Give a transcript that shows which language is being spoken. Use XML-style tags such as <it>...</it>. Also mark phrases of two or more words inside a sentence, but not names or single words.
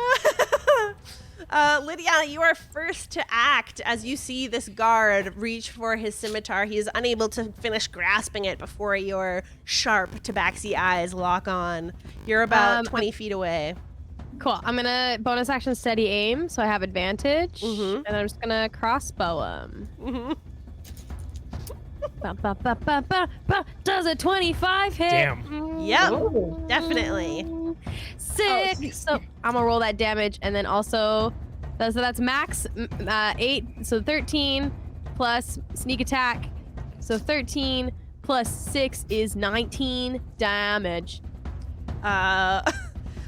<en>Lydiana, you are first to act as you see this guard reach for his scimitar. He is unable to finish grasping it before your sharp tabaxi eyes lock on. You're about 20 feet away. Cool. I'm gonna bonus action steady aim, so I have advantage, Mhm. and I'm just gonna crossbow him. Mhm. Ba, ba, ba, ba, ba, ba. Does a 25 hit? Damn. Yep, definitely. 6. So I'm gonna roll that damage, and then also, so that's max 8. So 13 plus sneak attack. So 13 plus 6 is 19 damage.</en>